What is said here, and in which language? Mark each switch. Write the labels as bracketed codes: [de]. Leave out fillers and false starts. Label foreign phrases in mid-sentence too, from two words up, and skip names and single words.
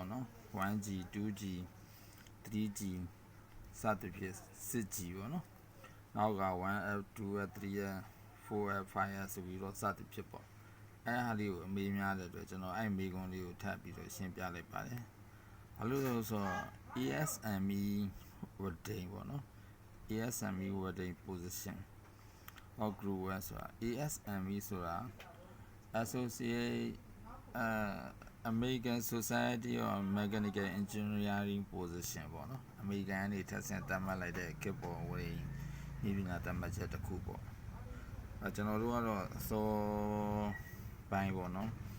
[my] နော် 1G 2G 3G စသဖြင့် 6G ပေါ့နော်။နောက်က 1F 2F 3F 4F 5F ဆိုပြီးတော့စသဖြင့်ပေါ့ ။အဲဟာလေးကိုအမေးများတဲ့အတွက်ကျွန်တော်အဲ့မေးခွန်းလေးကိုထပ်ပြီးတော့ရှင်းပြလိုက်ပါတယ် ။ဘာလို့လဲဆိုတော့ ASME wording ပေါ့နော်။ [en] ASME wording position of group [my] ဆိုတာ ASME ဆိုတာ Associate American Society of Mechanical Engineering position ပေါ့နော်အမေရိကန်ကနေထပ်ဆင့်သတ်မှတ်လိုက်တဲ့ခေတ်ပေါ်ဝင်ဤပညာသတ်မှတ်ချက်တစ်ခုပေါ့ကျွန်တော်တို့ကတော့စောပိုင်းပေါ့နော်